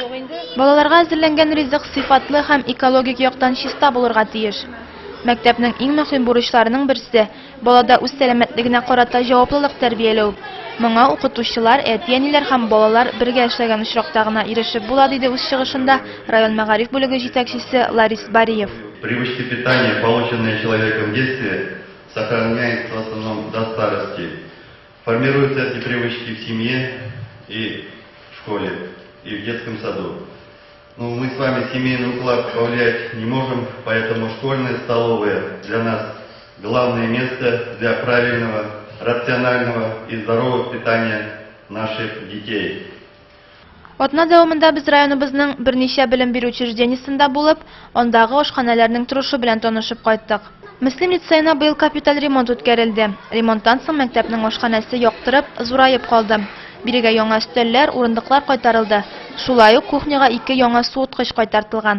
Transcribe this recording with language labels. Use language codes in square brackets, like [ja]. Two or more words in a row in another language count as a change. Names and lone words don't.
[tt] Балаларга әзерләнгән ризык сыйфатлы һәм экологик яктан чиста булырга тиеш. Мәктәпнең иң мөһим бурычларының берсе балада үз сәламәтлегенә карата җаваплылык тәрбияләү. Моңа укытучылар, әти-әниләр һәм балалар бергә эшләгән очракта гына ирешеп була, диде үз чыгышында район мәгариф бүлеге җитәкчесе Ларис Бариев. [ru] Привычки питания, полученные человеком в детстве, сохраняются в основном до старости. Формируются эти привычки в семье и в школе, и в детском саду. Ну, мы с вами семейный уклад повлиять не можем, поэтому школьные столовые для нас главное место для правильного, рационального и здорового питания наших детей. [tt] Атна дәвамында без районыбызның берничә белем бирү учреждениесендә булып, андагы ашханәләрнең торышы белән танышып кайттык. Мөслим лицейна быел капиталь ремонт үткәрелде. Ремонттан соң мәктәпнең ашханәсе яктырып, зураеп калды. Бирегә яңа өстәлләр, урындыклар кайтарылды. Шулай ук кухняга 2 яңа суыткыч кайтартылган.